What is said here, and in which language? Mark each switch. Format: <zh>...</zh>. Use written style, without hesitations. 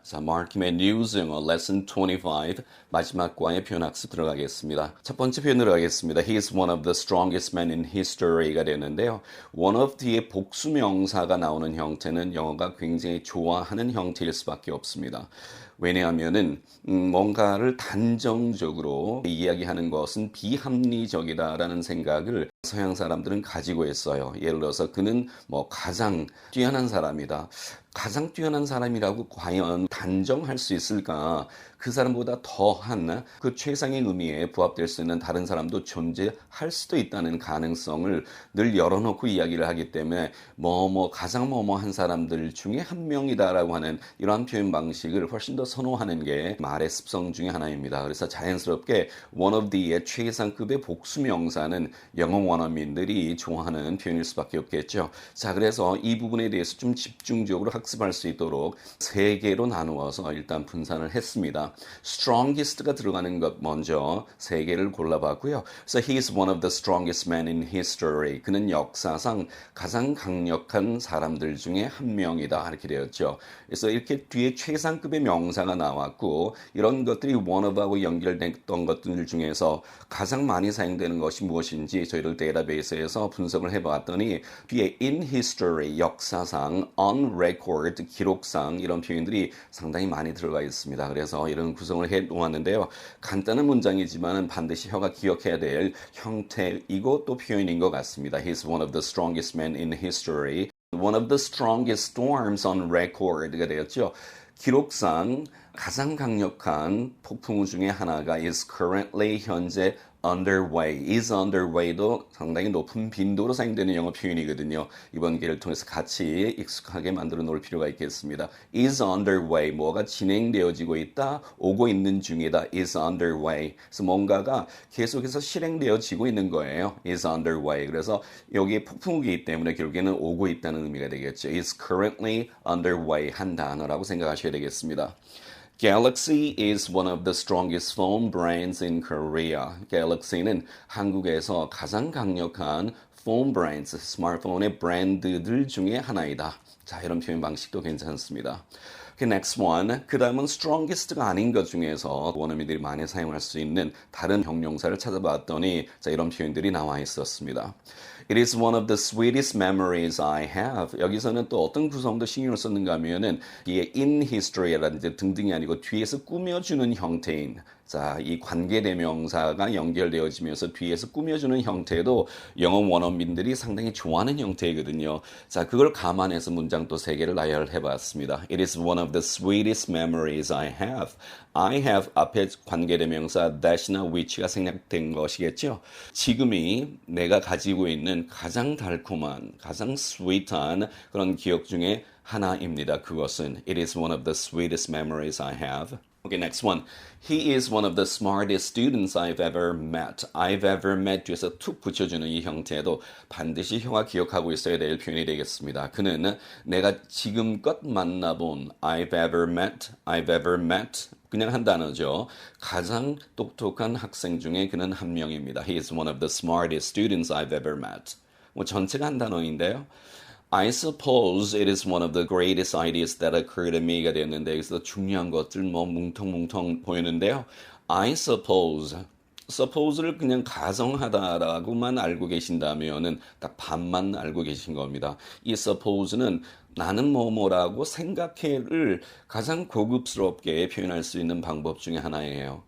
<ko>자, 마크킴의 뉴스 영어 레슨 25 마지막 과의 표현 학습 들어가겠습니다. 첫 번째 표현으로 가겠습니다.</ko> <en>He is one of the strongest men in history가 되는데요.</en> <ko>one of 뒤에 복수명사가 나오는 형태는 영어가 굉장히 좋아하는 형태일 수밖에 없습니다. 왜냐하면은 뭔가를 단정적으로 이야기하는 것은 비합리적이다라는 생각을 서양 사람들은 가지고 있어요. 예를 들어서 그는 가장 뛰어난 사람이다. 가장 뛰어난 사람이라고 과연 단정할 수 있을까? 그 사람보다 더한 그 최상의 의미에 부합될 수 있는 다른 사람도 존재할 수도 있다는 가능성을 늘 열어놓고 이야기를 하기 때문에 가장 한 사람들 중에 한 명이다라고 하는 이러한 표현 방식을 훨씬 더 선호하는 게 말의 습성 중에 하나입니다. 그래서 자연스럽게 one of the의 최상급의 복수명사는 영어 원어민들이 좋아하는 표현일 수밖에 없겠죠. 자, 그래서 이 부분에 대해서 좀 집중적으로 학습할 수 있도록 세 개로 나누어서 일단 분산을 했습니다. strongest가 들어가는 것 먼저 세 개를 골라봤고요.</ko> <en>So he is one of the strongest men in history.</en> <ko>그는 역사상 가장 강력한 사람들 중에 한 명이다. 이렇게 되었죠. 그래서 이렇게 뒤에 최상급의 명사가 나왔고 이런 것들이 one of하고 연결됐던 것들 중에서 가장 많이 사용되는 것이 무엇인지 저희들 데이터베이스에서 분석을 해봤더니 뒤에 in history, 역사상, on record, 기록상 이런 표현들이 상당히 많이 들어가 있습니다. 그래서 이런 구성을 해 놓았는데요. 간단한 문장이지만 반드시 혀가 기억해야 될 형태이고 또 표현인 것 같습니다.</ko> <en>He's one of the strongest men in history. One of the strongest storms on record가 되었죠.</en> <ko>기록상 가장 강력한 폭풍우 중에 하나가</ko> <en>is currently</en> <ko>현재 underway,</ko> <en>is underway</en> <ko>도 상당히 높은 빈도로 사용되는 영어 표현이거든요. 이번 기회를 통해서 같이 익숙하게 만들어 놓을 필요가 있겠습니다.</ko> <en>is underway,</en> <ko>뭐가 진행되어지고 있다, 오고 있는 중이다, is underway. 그래서 뭔가가 계속해서 실행되어지고 있는 거예요.</ko> <en>is underway.</en> <ko>그래서 여기에 폭풍우기 때문에 결국에는 오고 있다는 의미가 되겠죠. is currently underway 한 단어라고 생각하셔야 되겠습니다.</ko> <en>Galaxy is one of the strongest phone brands in Korea.</en> <ko>Galaxy는 한국에서 가장 강력한 phone brands, 스마트폰의 브랜드들 중에 하나이다. 자, 이런 표현 방식도 괜찮습니다.</ko> <en>Okay, next one.</en> <ko>그 다음은 strongest가 아닌 것 중에서 원어민들이 많이 사용할 수 있는 다른 형용사를 찾아봤더니 자, 이런 표현들이 나와 있었습니다.</ko> <en>It is one of the sweetest memories I have.</en> <ko>여기서는 또 어떤 구성도 신경을 썼는가 하면은 이게 in history라든지 등등이 아니고 뒤에서 꾸며주는 형태인 자, 이 관계대명사가 연결되어지면서 뒤에서 꾸며주는 형태도 영어 원어민들이 상당히 좋아하는 형태이거든요. 자, 그걸 감안해서 문장 또 세 개를 나열을 해봤습니다.</ko> <en>It is one of the sweetest memories I have.</en> <ko>I have 앞에 관계대명사 that이나 which가 생략된 것이겠죠. 지금이 내가 가지고 있는 가장 달콤한, 가장 sweet한 그런 기억 중에 하나입니다. 그것은</ko> <en>It is one of the sweetest memories I have. Okay, next one. He is one of the smartest students I've ever met.</en> <ko>I've ever met 뒤에서 툭 붙여주는 이 형태도 반드시 혀가 기억하고 있어야 될 표현이 되겠습니다. 그는 내가 지금껏 만나본</ko> <en>I've ever met</en> <ko>그냥 한 단어죠. 가장 똑똑한 학생 중에 그는 한 명입니다.</ko> <en>He is one of the smartest students I've ever met.</en> <ko>전체가 한 단어인데요.</ko> <en>I suppose it is one of the greatest ideas that occurred to me가 됐는데</en> <ko>여기서 중요한 것들 뭉텅뭉텅 보이는데요. I suppose를 그냥 가정하다라고만 알고 계신다면은 딱 반만 알고 계신 겁니다. 이 suppose는 나는 뭐라고 생각해를 가장 고급스럽게 표현할 수 있는 방법 중에 하나예요.</ko>